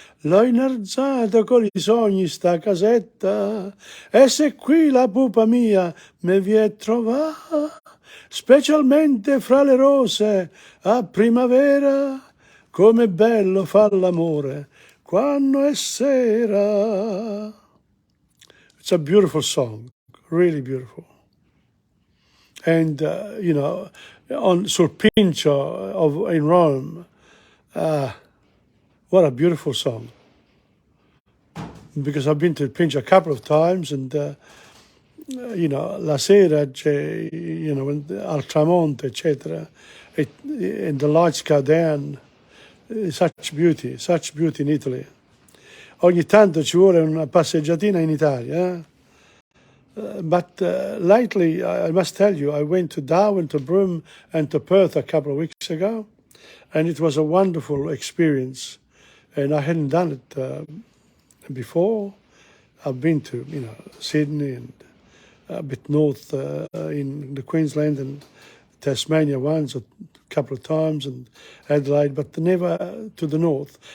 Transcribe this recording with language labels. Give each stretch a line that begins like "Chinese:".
Italian: L'ho inalzata con i sogni sta casetta, e se qui la pupa mia mi vie trovà, specialmente fra le rose a primavera, come bello fa l'amore quando è sera.
English: It's a beautiful song, really beautiful. And, sul Pincio in Rome, what a beautiful song. Because I've been to Pincio a couple of times, and,
Italian: la sera c'è, al tramonto, eccetera,
English: and the lights go down. Such beauty in Italy.
Italian: Ogni tanto ci vuole una passeggiatina in Italia, eh?
English: But lately, I must tell you, I went to Darwin, to Broome, and to Perth a couple of weeks ago, and it was a wonderful experience. And I hadn't done it before. I've been to, Sydney and a bit north in the Queensland and Tasmania once, a couple of times, and Adelaide, but never to the north.